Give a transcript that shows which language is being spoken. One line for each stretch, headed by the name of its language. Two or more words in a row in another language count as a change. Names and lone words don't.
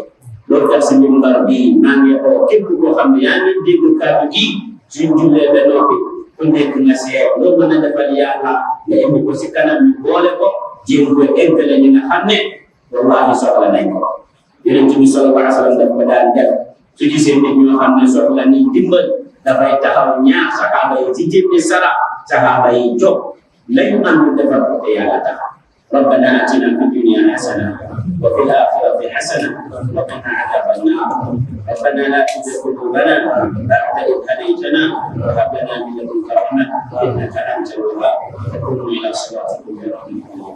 Wolof: loolu tax si mimbar bii maa ngi oo képp koo xam ne yaa ngi dégg kàddu gi suñ jullee ba noppi ku nekk nga seet loo mën a defal yàlla nga indi ko si kanam ñu boole ko jéem ko eggale ñi nga xam ne wallahi soxla nañ ko. Yonent bi
Arabic: صلى الله عليه وسلم
Wolof: daf ko daan def su gisee nit ñoo xam ne soxla nañ dimbal dafay taxaw ñaax saxaaba yi ci jëmmi sara saxaaba yi jóg lañu am ñu defal ko te yàlla tax.
Arabic: ربنا آتنا في الدنيا حسنة وفي الآخرة حسنة وقنا عذاب النار. ربنا لا تزغ قلوبنا بعد إذ هديتنا وهب لنا من لدنك رحمة إنك أنت الوهاب. وقوموا إلى صلاتكم برحمة